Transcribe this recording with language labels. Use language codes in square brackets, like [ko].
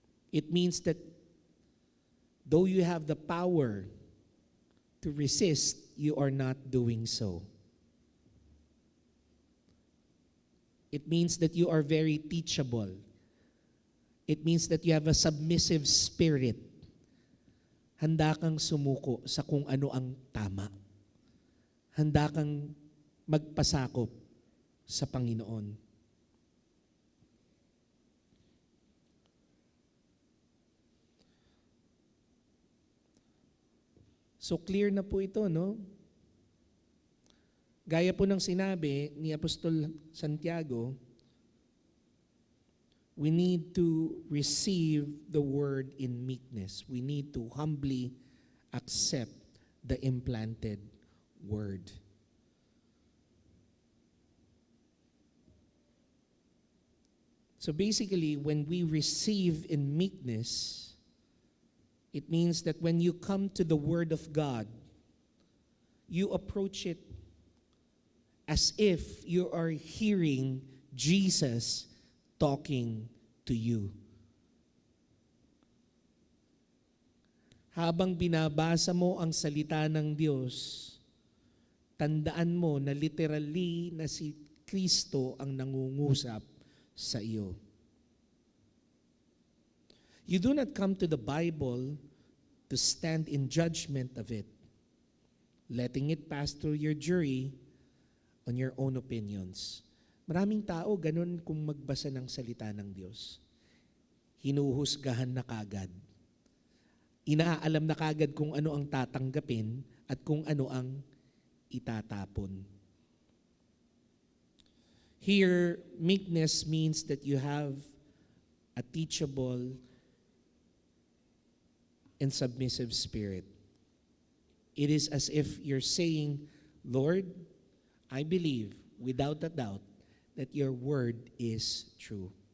[en] It means that though you have the power to resist, you are not doing so. It means that you are very teachable. It means that you have a submissive spirit. [tl] Handa kang sumuko sa kung ano ang tama. Handa kang magpasakop sa Panginoon. So clear na po ito, no? Gaya po ng sinabi ni Apostol Santiago, [en] we need to receive the word in meekness. We need to humbly accept the implanted word. So basically, when we receive in meekness, it means that when you come to the Word of God, you approach it as if you are hearing Jesus talking to you. [tl] Habang binabasa mo ang salita ng Diyos, tandaan mo na literally na si Kristo ang nangungusap sa iyo. [en] You do not come to the Bible to stand in judgment of it, letting it pass through your jury on your own opinions. [tl] Maraming tao ganun kung magbasa ng salita ng Diyos. Hinuhusgahan na kagad. Inaalam na kagad kung ano ang tatanggapin at kung ano ang itatapon. [en] Here, meekness means that you have a teachable and submissive spirit. It is as if you're saying, Lord, I believe without a doubt that your word is true.